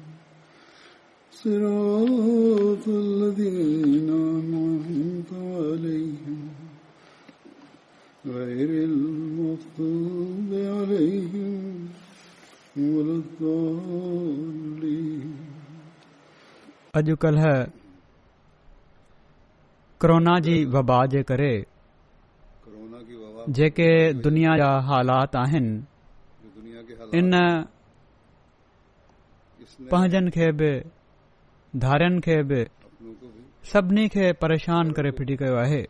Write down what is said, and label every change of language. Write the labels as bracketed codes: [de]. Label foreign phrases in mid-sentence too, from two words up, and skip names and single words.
[ar] صراط الذين أنعمت عليهم غير المغضوب عليهم ولا الضالين. [sd] अॼुकल्ह कोरोना जी वबा जे करे जेके दुनिया जा हालात आहिनि इन पंहिंजनि खे बि धारियनि खे बि सभिनी खे परेशान करे फिटी कयो आहे.